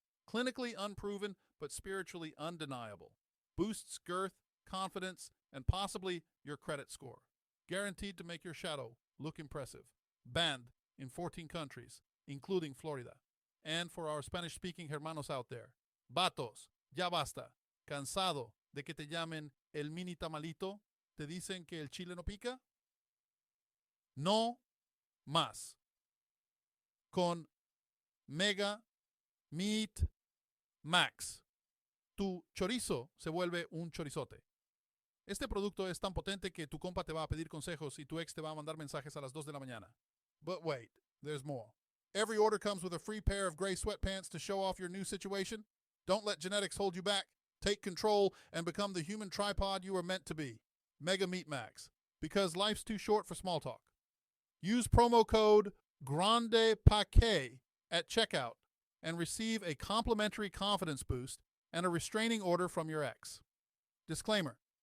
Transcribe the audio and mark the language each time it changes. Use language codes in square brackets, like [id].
[en] Clinically unproven, but spiritually undeniable. Boosts girth, confidence, and possibly your credit score. Guaranteed to make your shadow look impressive. Banned in 14 countries, including Florida. And for our Spanish-speaking hermanos out there, vatos, [es] ya basta. Cansado de que te llamen el mini tamalito? ¿Te dicen que el chile no pica? No más. Con Mega Meat Max, tu chorizo se vuelve un chorizote. Este producto es tan potente que tu compa te va a pedir consejos y tu ex te va a mandar mensajes a las 2 de la mañana. [en] But wait, there's more. Every order comes with a free pair of gray sweatpants to show off your new situation. Don't let genetics hold you back. Take control and become the human tripod you were meant to be. Mega Meat Max. Because life's too short for small talk. Use promo code GRANDEPAQUET at checkout and receive a complimentary confidence boost and a restraining order from your ex. Disclaimer.